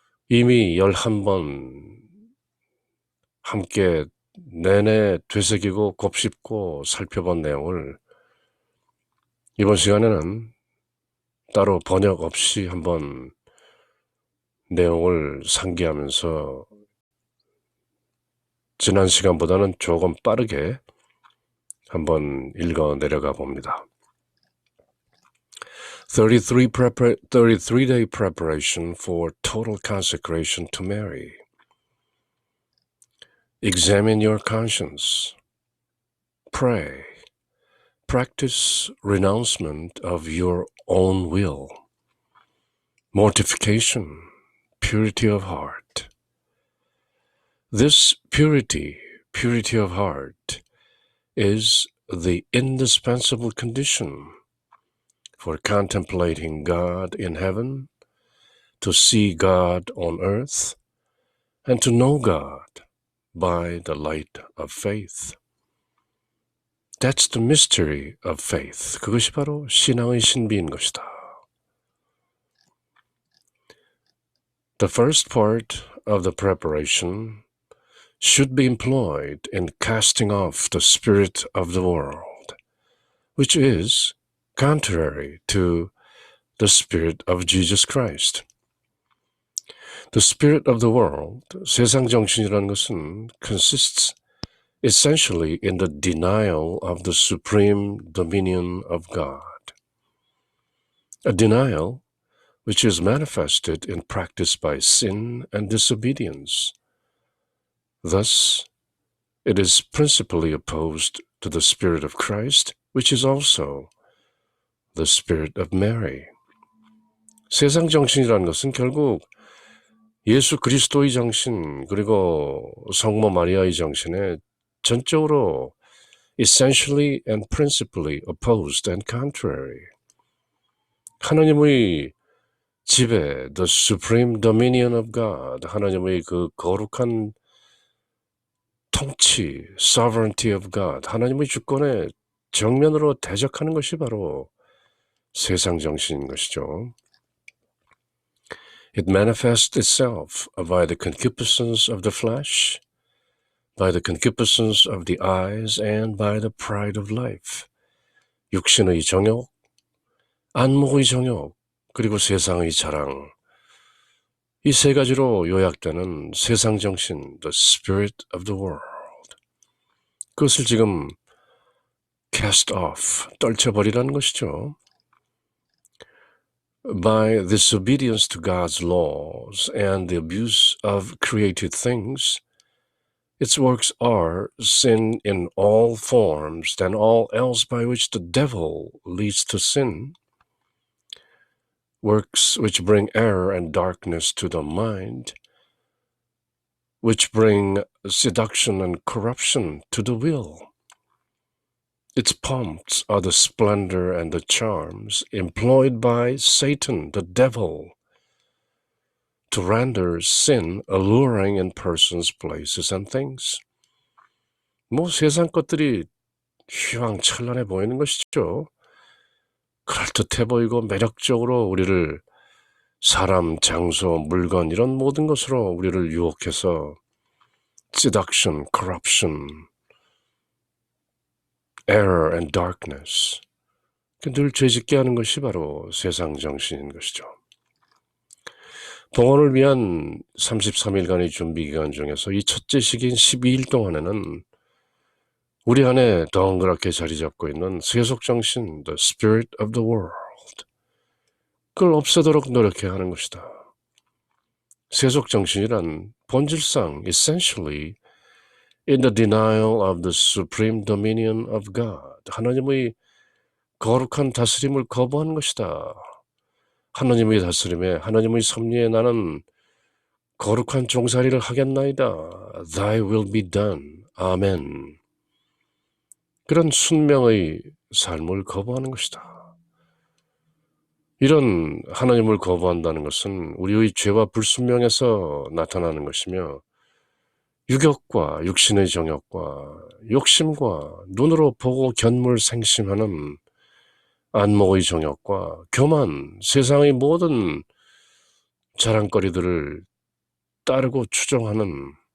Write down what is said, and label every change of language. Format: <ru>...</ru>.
<ko>이미 11번 함께 내내 되새기고 곱씹고 살펴본 내용을 이번 시간에는 따로 번역 없이 한번 내용을 상기하면서 지난 시간보다는 조금 빠르게 한번 읽어 내려가 봅니다.</ko> <en>33-day preparation for total consecration to Mary. Examine your conscience. Pray. Practice renouncement of your own will. Mortification, purity of heart. This purity of heart, is the indispensable condition for contemplating God in heaven, to see God on earth, and to know God by the light of faith. That's the mystery of faith.</en> <ko>그것이 바로 신앙의 신비인 것이다.</ko> <en>The first part of the preparation should be employed in casting off the spirit of the world, which is contrary to the spirit of Jesus Christ. The spirit of the world,</en> <ko>세상 정신이라는 것은</ko> <en>consists essentially in the denial of the supreme dominion of God. A denial which is manifested in practice by sin and disobedience. Thus, it is principally opposed to the spirit of Christ, which is also the spirit of Mary.</en> <ko>세상 정신이라는 것은 결국 예수 그리스도의 정신 그리고 성모 마리아의 정신에 전적으로</ko> <en>essentially and principally opposed and contrary.</en> <ko>하나님의 지배,</ko> <en>the supreme dominion of God,</en> <ko>하나님의 그 거룩한 통치,</ko> <en>sovereignty of God,</en> <ko>하나님의 주권에 정면으로 대적하는 것이 바로 세상 정신인 것이죠.</ko> <en>It manifests itself by the concupiscence of the flesh, by the concupiscence of the eyes, and by the pride of life.</en> <ko>육신의 정욕, 안목의 정욕, 그리고 세상의 자랑. 이 세 가지로 요약되는 세상 정신,</ko> <en>the spirit of the world.</en> <ko>그것을 지금</ko> <en>cast off,</en> <ko>떨쳐버리라는 것이죠.</ko> <en>By disobedience to God's laws and the abuse of created things, its works are sin in all forms than all else by which the devil leads to sin, works which bring error and darkness to the mind, which bring seduction and corruption to the will. Its pomps are the splendor and the charms employed by Satan, the devil, to render sin alluring in persons, places, and things.</en> <ko>뭐 세상 것들이 휘황찬란해 보이는 것이죠. 그럴듯해 보이고 매력적으로 우리를 사람, 장소, 물건 이런 모든 것으로 우리를 유혹해서</ko> <en>seduction, corruption, error and darkness,</en> <ko>늘 죄짓게 하는 것이 바로 세상 정신인 것이죠. 봉헌을 위한 33일간의 준비 기간 중에서 이 첫째 시기인 12일 동안에는 우리 안에 덩그랗게 자리 잡고 있는 세속 정신,</ko> <en>the spirit of the world,</en> <ko>그걸 없애도록 노력해야 하는 것이다. 세속 정신이란 본질상</ko> <en>essentially in the denial of the supreme dominion of God,</en> <ko>하나님의 거룩한 다스림을 거부하는 것이다. 하나님의 다스림에, 하나님의 섭리에 나는 거룩한 종살이를 하겠나이다.</ko> <en>Thy will be done. 아멘.</en> <ko>그런 순명의 삶을 거부하는 것이다. 이런 하나님을 거부한다는 것은 우리의 죄와 불순명에서 나타나는 것이며 유격과 육신의 정욕과 욕심과 눈으로 보고 견물생심하는 안목의 정욕과 교만, 세상의 모든 자랑거리들을 따르고 추종하는,</ko>